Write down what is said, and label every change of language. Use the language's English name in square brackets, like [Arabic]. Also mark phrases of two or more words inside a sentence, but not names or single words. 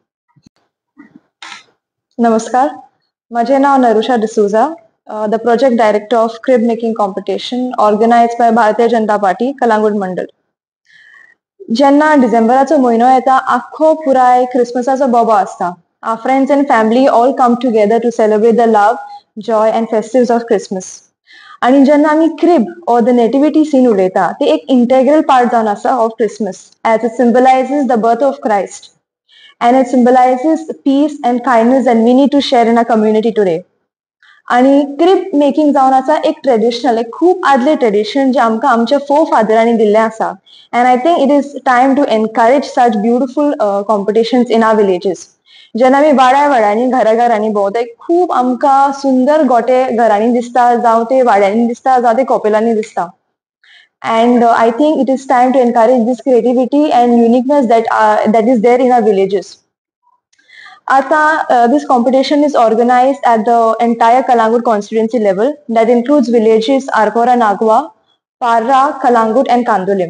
[Marathi] नमस्कार, माझे नाव [English] नरुशा डिसूजा, the project director of crib making competition organized by भारतीय जनता पार्टी कलंगूट मंडळ. [Konkani] जेन्ना डिसेंबराचो म्हयनो येता आख्खो पुराय क्रिसमसाचो बोबो आसता. [English] our friends and family all come together to celebrate the love, joy and festives of Christmas. [Konkani] आणि जेन्ना आमी [English] crib or the nativity scene [Konkani] उलयता ते एक [English] integral part [Konkani] जावन आसा [English] of Christmas, as it symbolizes the birth of Christ and it symbolizes peace and kindness that we need to share in our community today. [Konkani] आणि [English] crib making [Konkani] जावन आसा एक ट्रेडिशनल, एक खूप आदले ट्रेडिशन जे आमकां आमच्या फो फादरांनी दिल्लें आसा. [English] and I think it is time to encourage such beautiful competitions in our villages. [Konkani] जेन्ना आमी वाड्यांनी घरांनी भोंवता खूब आमकां सुंदर गोटे घरांनी दिसता, जावं ते वाड्यांनी दिसता, जावं ते कपेलांनी दिसता. [English] And I think it is time to encourage this creativity and uniqueness that is there in our villages. This competition is organized at the entire Kalangut constituency level that includes villages Arpora Nagwa, Parra, Kalangut and Kandulim.